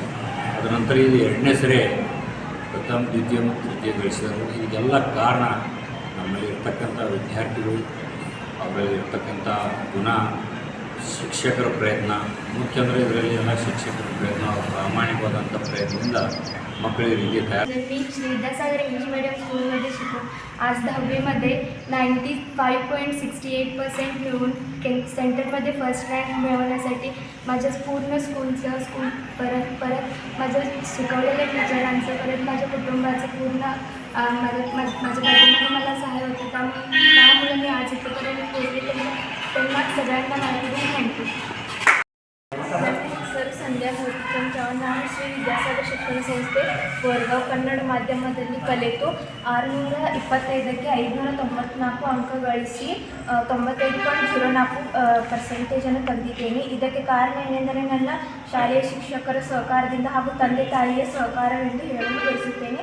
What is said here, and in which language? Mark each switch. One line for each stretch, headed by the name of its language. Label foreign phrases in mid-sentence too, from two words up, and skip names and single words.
Kannada: ಅದರ ನಂತರ ಇದು 2ನೇ ಸರಿ ಪ್ರಥಮ, ದ್ವಿತೀಯ ಮತ್ತು ತೃತೀಯ ಗಳಿಸಿದರು. ಇದಕ್ಕೆಲ್ಲ ಕಾರಣ ನಮ್ಮಲ್ಲಿ ಇರ್ತಕ್ಕಂಥ ವಿದ್ಯಾರ್ಥಿಗಳು, ಅವರಲ್ಲಿ ಇರ್ತಕ್ಕಂಥ ಗುಣ, ಶಿಕ್ಷಕರ ಪ್ರಯತ್ನ. ಮುಖ್ಯ ಅಂದರೆ ಇದರಲ್ಲಿ ಎಲ್ಲ ಶಿಕ್ಷಕರ ಪ್ರಯತ್ನ, ಪ್ರಾಮಾಣಿಕವಾದಂಥ ಪ್ರಯತ್ನದಿಂದ मಕ್ಕಳಿಗೆ ರೀತಿ ತಯಾರು.
Marathi: मी विद्यासागर इंग्लिश मीडियम स्कूलमध्ये शिकून आज 10वीमध्ये 95.68% मिळवून सेंटरमध्ये
English: first rank
Marathi: मिळवण्यासाठी माझ्या पूर्ण स्कूल परत माझ्या शिकवलेल्या टीचरांचं, परत माझ्या कुटुंबाचं पूर्ण माझ्या पाठीमागे मला सहाय्य होतं. त्यामुळे मी आज इथपर्यंत पोहोचले. त्यांना सगळ्यांना माहिती थँक्यू.
Kannada: सर, ಸಂಧ್ಯಾ ಚವ್ಹಾಣ್. ನಾನು ಶ್ರೀ ವಿದ್ಯಾಸಾಗರ ಶಿಕ್ಷಣ ಸಂಸ್ಥೆ ಬೋರ್ಗಾವ್ ಕನ್ನಡ ಮಾಧ್ಯಮದಲ್ಲಿ ಕಲಿತು 625ಕ್ಕೆ 594 ಅಂಕ ಗಳಿಸಿ 95.04% ತಂದಿದ್ದೇನೆ. ಇದಕ್ಕೆ ಕಾರಣ ಏನೆಂದರೆ ನನ್ನ ಶಾಲೆಯ ಶಿಕ್ಷಕರ ಸಹಕಾರದಿಂದ ಹಾಗೂ ತಂದೆ ತಾಯಿಯ ಸಹಕಾರವೆಂದು ಹೇಳಲು ಬಯಸುತ್ತೇನೆ.